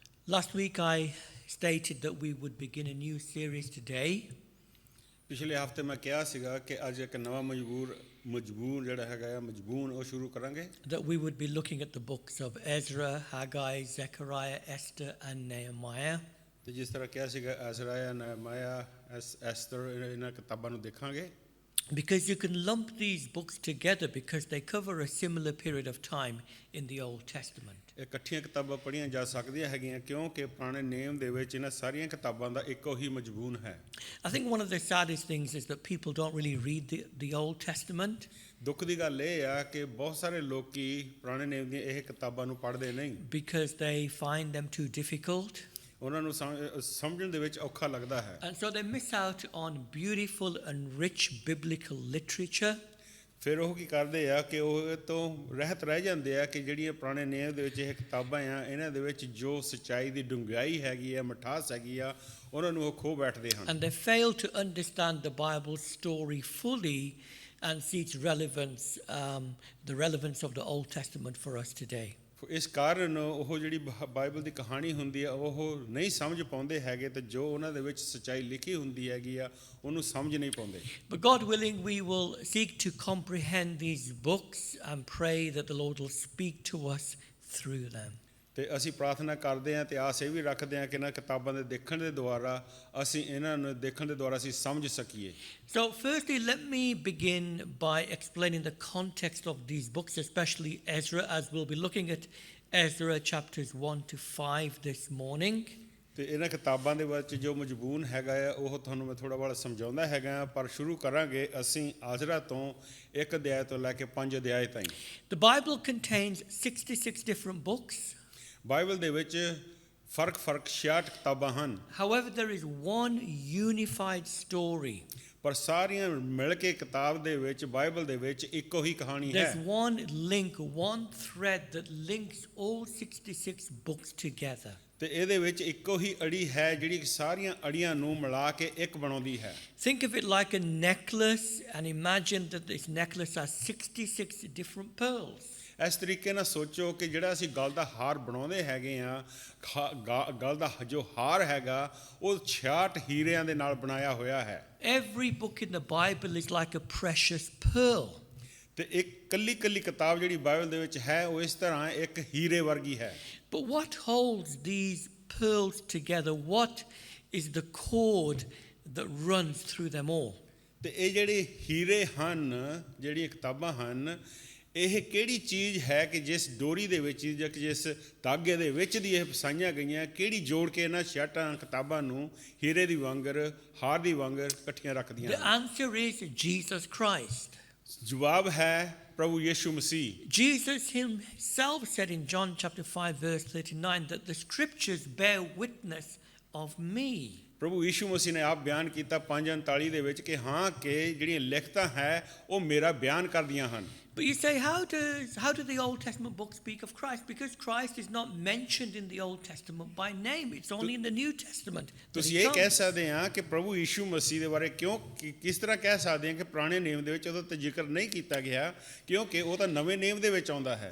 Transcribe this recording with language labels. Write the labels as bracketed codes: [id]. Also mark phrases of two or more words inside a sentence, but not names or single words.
[en] Last week I stated that we would begin a new series today. [pa] ਪਿਛਲੇ ਹਫਤੇ ਮੈਂ ਕਿਹਾ ਸੀਗਾ ਕਿ ਅੱਜ ਇੱਕ ਨਵਾਂ ਮਜਬੂਰ ਜਿਹੜਾ ਹੈਗਾ ਮਜਬੂਨ ਉਹ ਸ਼ੁਰੂ ਕਰਾਂਗੇ [en] That we would be looking at the books of Ezra, Haggai, Zechariah, Esther and Nehemiah. [pa] ਤੇ ਜਿਸ ਤਰ੍ਹਾਂ ਕਿਹਾ ਸੀਗਾ ਐਜ਼ਰਾਇਆ ਨehemiah ਐਸਥਰ ਇਹਨਾਂ ਕਿਤਾਬਾਂ ਨੂੰ ਦੇਖਾਂਗੇ [en] Because you can lump these books together because they cover a similar period of time in the Old Testament. [pa] ਇਹ ਇਕੱਠੀਆਂ ਕਿਤਾਬਾਂ ਪੜ੍ਹੀਆਂ ਜਾ ਸਕਦੀਆਂ ਹੈਗੀਆਂ ਕਿਉਂਕਿ ਪੁਰਾਣੇ ਨੇਮ ਦੇ ਵਿੱਚ ਇਹਨਾਂ ਸਾਰੀਆਂ ਕਿਤਾਬਾਂ ਦਾ ਇੱਕੋ ਹੀ ਮਜਬੂਨ ਹੈ [en] I think one of the saddest things is that people don't really read the Old Testament. [pa] ਦੁੱਖ ਦੀ ਗੱਲ ਇਹ ਆ ਕਿ ਬਹੁਤ ਸਾਰੇ ਲੋਕੀ ਪੁਰਾਣੇ ਨੇਮ ਦੀਆਂ ਇਹ ਕਿਤਾਬਾਂ ਨੂੰ ਪੜ੍ਹਦੇ ਨਹੀਂ [en] Because they find them too difficult. [pa] ਉਹਨਾਂ ਨੂੰ ਸਮਝਣ ਦੇ ਵਿੱਚ ਔਖਾ ਲੱਗਦਾ ਹੈ [en] And so they miss out on beautiful and rich biblical literature. [pa] ਫਿਰ ਉਹ ਕੀ ਕਰਦੇ ਆ ਕਿ ਉਹ ਤੋਂ ਰਹਿਤ ਰਹਿ ਜਾਂਦੇ ਆ ਕਿ ਜਿਹੜੀਆਂ ਪੁਰਾਣੇ ਨੇਮ ਦੇ ਵਿੱਚ ਇਹ ਕਿਤਾਬਾਂ ਆ ਇਹਨਾਂ ਦੇ ਵਿੱਚ ਜੋ ਸੱਚਾਈ ਦੀ ਡੂੰਘਾਈ ਹੈਗੀ ਆ ਮਿਠਾਸ ਹੈਗੀ ਆ ਉਹਨਾਂ ਨੂੰ ਉਹ ਖੋ ਬੈਠਦੇ ਹਨ [en] And they fail to understand the Bible story fully and see its relevance, the relevance of the Old Testament for us today. [pa] ਇਸ ਕਾਰਨ ਉਹ ਜਿਹੜੀ ਬਾਈਬਲ ਦੀ ਕਹਾਣੀ ਹੁੰਦੀ ਆ ਉਹ ਨਹੀਂ ਸਮਝ ਪਾਉਂਦੇ ਹੈਗੇ ਤੇ ਜੋ ਉਹਨਾਂ ਦੇ ਵਿੱਚ ਸੱਚਾਈ ਲਿਖੀ ਹੁੰਦੀ ਹੈਗੀ ਆ ਉਹਨੂੰ ਸਮਝ ਨਹੀਂ ਪਾਉਂਦੇ [en] But God willing, we will seek to comprehend these books and pray that the Lord will speak to us through them. [pa] ਤੇ ਅਸੀਂ ਪ੍ਰਾਰਥਨਾ ਕਰਦੇ ਹਾਂ ਤੇ ਆਸ ਇਹ ਵੀ ਰੱਖਦੇ ਹਾਂ ਕਿ ਇਹਨਾਂ ਕਿਤਾਬਾਂ ਦੇ ਦੇਖਣ ਦੇ ਦੁਆਰਾ ਅਸੀਂ ਇਹਨਾਂ ਨੂੰ ਦੇਖਣ ਦੇ ਦੁਆਰਾ ਅਸੀਂ ਸਮਝ ਸਕੀਏ [en] So firstly, let me begin by explaining the context of these books, especially Ezra, as we'll be looking at Ezra chapters 1 to 5 this morning. [pa] ਤੇ ਇਹਨਾਂ ਕਿਤਾਬਾਂ ਦੇ ਵਿੱਚ ਜੋ ਮਜਬੂਨ ਹੈਗਾ ਆ ਉਹ ਤੁਹਾਨੂੰ ਮੈਂ ਥੋੜਾ ਬੜਾ ਸਮਝਾਉਂਦਾ ਹੈਗਾ ਪਰ ਸ਼ੁਰੂ ਕਰਾਂਗੇ ਅਸੀਂ ਆਜ਼ਰਾ ਤੋਂ 1 ਅਧਿਆਇ ਤੋਂ ਲੈ ਕੇ 5 ਅਧਿਆਇ ਤਾਈਂ [en] The Bible contains 66 different books. [pa] ਬਾਈਬਲ ਦੇ ਵਿੱਚ ਫਰਕ 66 ਕਿਤਾਬਾਂ ਹਨ [en] However, there is one unified story. [pa] ਪਰ ਸਾਰੀਆਂ ਮਿਲ ਕੇ ਕਿਤਾਬ ਦੇ ਵਿੱਚ ਬਾਈਬਲ ਦੇ ਵਿੱਚ ਇੱਕੋ ਹੀ ਕਹਾਣੀ ਹੈ [en] There's one link, one thread that links all 66 books together. [pa] ਤੇ ਇਹਦੇ ਵਿੱਚ ਇੱਕੋ ਹੀ ਅੜੀ ਹੈ ਜਿਹੜੀ ਸਾਰੀਆਂ ਅੜੀਆਂ ਨੂੰ ਮਿਲਾ ਕੇ ਇੱਕ ਬਣਾਉਂਦੀ ਹੈ [en] Think of it like a necklace and imagine that this necklace has 66 different pearls. [pa] ਇਸ ਤਰੀਕੇ ਨਾਲ ਸੋਚੋ ਕਿ ਜਿਹੜਾ ਅਸੀਂ ਗਲ ਦਾ ਹਾਰ ਬਣਾਉਂਦੇ ਹੈਗੇ ਆ ਗਲ ਦਾ ਜੋ ਹਾਰ ਹੈਗਾ ਉਹ 66 ਹੀਰਿਆਂ ਦੇ ਨਾਲ ਬਣਾਇਆ ਹੋਇਆ ਹੈ [en] Every book in the Bible is like a precious pearl. [pa] ਤੇ ਇੱਕ ਕੱਲੀ ਕਿਤਾਬ ਜਿਹੜੀ ਬਾਈਬਲ ਦੇ ਵਿੱਚ ਹੈ ਉਹ ਇਸ ਤਰ੍ਹਾਂ ਇੱਕ ਹੀਰੇ ਵਰਗੀ ਹੈ [en] But what holds these pearls together? What is the cord that runs through them all? [pa] ਤੇ ਇਹ ਜਿਹੜੇ ਹੀਰੇ ਹਨ ਜਿਹੜੀਆਂ ਕਿਤਾਬਾਂ ਹਨ ਇਹ ਕਿਹੜੀ ਚੀਜ਼ ਹੈ ਕਿ ਜਿਸ ਡੋਰੀ ਦੇ ਵਿੱਚ ਜਾਂ ਜਿਸ ਧਾਗੇ ਦੇ ਵਿੱਚ ਦੀ ਇਹ ਫਸਾਈਆਂ ਗਈਆਂ ਕਿਹੜੀ ਜੋੜ ਕੇ ਇਹਨਾਂ 66 ਕਿਤਾਬਾਂ ਨੂੰ ਹੀਰੇ ਦੀ ਵਾਂਗਰ ਹਾਰ ਦੀ ਵਾਂਗਰ ਇਕੱਠੀਆਂ ਰੱਖਦੀਆਂ [en] The answer is Jesus Christ. [pa] ਜਵਾਬ ਹੈ ਪ੍ਰਭੂ ਯਿਸੂ ਮਸੀਹ [en] Jesus himself said in John chapter 5 verse 39 that the scriptures bear witness of me. [pa] ਪ੍ਰਭੂ ਯਿਸੂ ਮਸੀਹ ਨੇ ਆਪ ਬਿਆਨ ਕੀਤਾ 5:39 ਦੇ ਵਿੱਚ ਕਿ ਹਾਂ ਕਿ ਜਿਹੜੀਆਂ ਲਿਖਤਾਂ ਹੈ ਉਹ ਮੇਰਾ ਬਿਆਨ ਕਰਦੀਆਂ ਹਨ [en] But you say, how do the Old Testament books speak of Christ? Because Christ is not mentioned in the Old Testament by name. It's only in the New Testament. [pa] ਤੁਸੀਂ ਇਹ ਕਹਿ ਸਕਦੇ ਆ ਕਿ ਪ੍ਰਭੂ ਯਿਸੂ ਮਸੀਹ ਦੇ ਬਾਰੇ ਕਿਸ ਤਰ੍ਹਾਂ ਕਹਿ ਸਕਦੇ ਆ ਕਿ ਪੁਰਾਣੇ ਨੇਮ ਦੇ ਵਿੱਚ ਉਹਦਾ ਤਾਂ ਜ਼ਿਕਰ ਨਹੀਂ ਕੀਤਾ ਗਿਆ ਕਿਉਂਕਿ ਉਹ ਤਾਂ ਨਵੇਂ ਨੇਮ ਦੇ ਵਿੱਚ ਆਉਂਦਾ ਹੈ